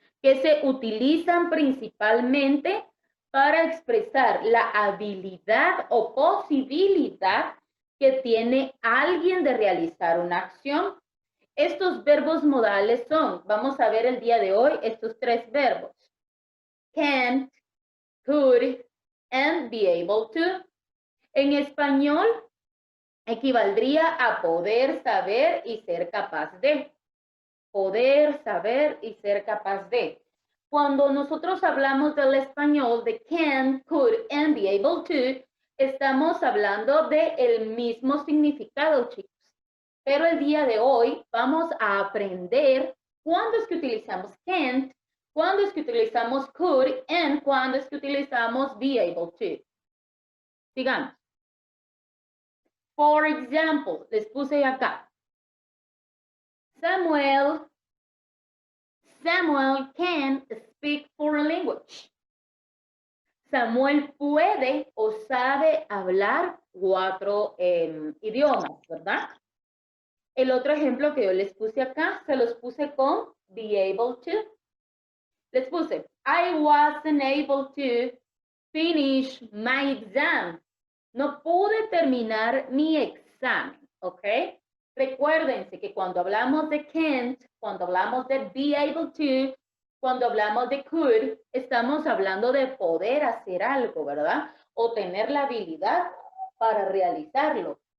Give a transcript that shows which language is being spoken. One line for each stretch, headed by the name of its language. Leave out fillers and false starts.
Spanish: Que se utilizan principalmente para expresar la habilidad o posibilidad que tiene alguien de realizar una acción. Estos verbos modales son, vamos a ver el día de hoy, estos tres verbos.
English: Can't, could, and be able to.
Spanish: En español, equivaldría a poder, saber y ser capaz de. Poder, saber y ser capaz de. Cuando nosotros hablamos del español de
English: can, could, and be able to,
Spanish: estamos hablando del mismo significado, chicos. Pero el día de hoy vamos a aprender cuándo es que utilizamos can't, cuándo es que utilizamos could, and cuándo es que utilizamos be able to. Sigamos.
English: For example,
Spanish: les puse acá.
English: Samuel can speak foreign language.
Spanish: Samuel puede o sabe hablar 4 idiomas, ¿verdad? El otro ejemplo que yo les puse acá, se los puse con be able to. Les puse,
English: I wasn't able to finish my exam.
Spanish: No pude terminar mi examen, ¿ok? Recuérdense que cuando hablamos de can't, cuando hablamos de be able to, cuando hablamos de could, estamos hablando de poder hacer algo, ¿verdad? O tener la habilidad para realizarlo.